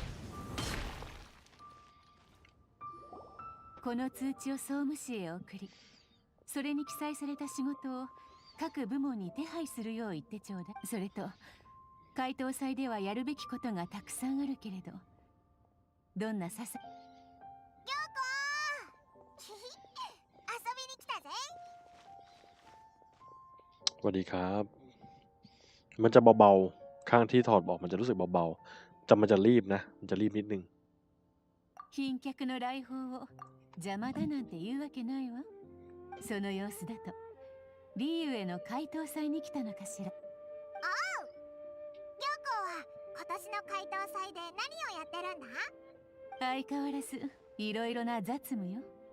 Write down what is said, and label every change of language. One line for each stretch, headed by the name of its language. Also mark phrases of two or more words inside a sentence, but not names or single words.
Japanese: この通知を総務士へ送り、それに記載された仕事を各部門に手配するよう言ってちょうだい。それと回答祭ではやるべきことがたくさんあるけれど、どんな些細遊びに来たぜ。
Thai: สวัสดีครับ มันจะเบาๆข้างที่ถอดบอกมันจะรู้สึกเบาๆแต่มันจะรีบนะมันจะรีบนิดนึง
Japanese: 賓客の来訪を邪魔だなんて言うわけないわ。その様子だとリーユへの回答祭に来たのかしら。おう、良子は今年の回答祭で何をやってるんだ？相変わらずいろいろな雑務よ。